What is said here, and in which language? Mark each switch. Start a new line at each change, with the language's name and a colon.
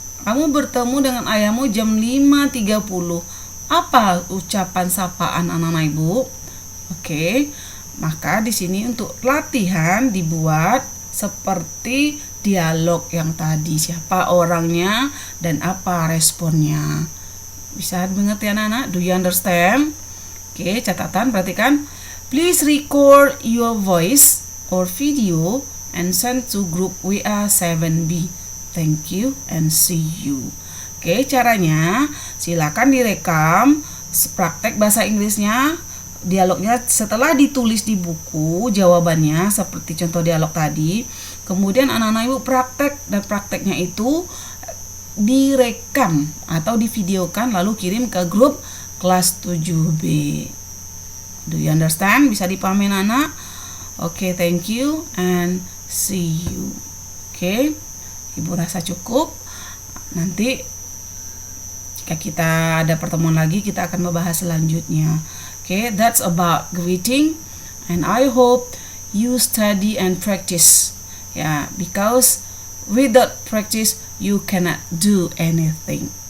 Indonesian: Kamu bertemu dengan ayahmu jam 5.30. Apa ucapan sapaan anak-anak ibu? Oke. Maka di sini untuk latihan dibuat seperti dialog yang tadi, siapa orangnya dan apa responnya. Bisa mengerti anak-anak?
English: Do you understand?
Indonesian: Oke, catatan, perhatikan.
English: Please record your voice or video and send to group WA 7B. Thank you and see you.
Indonesian: Oke, caranya silakan direkam praktek bahasa Inggrisnya, dialognya setelah ditulis di buku jawabannya seperti contoh dialog tadi. Kemudian anak-anak ibu praktek, dan prakteknya itu direkam atau divideokan lalu kirim ke grup kelas 7B.
English: Do you understand?
Indonesian: Bisa dipahami anak?
English: Oke, thank you and see you.
Indonesian: Oke, ibu rasa cukup. Nanti jika kita ada pertemuan lagi kita akan membahas selanjutnya.
English: Okay, that's about greeting, and I hope you study and practice. Yeah, because without practice you cannot do anything.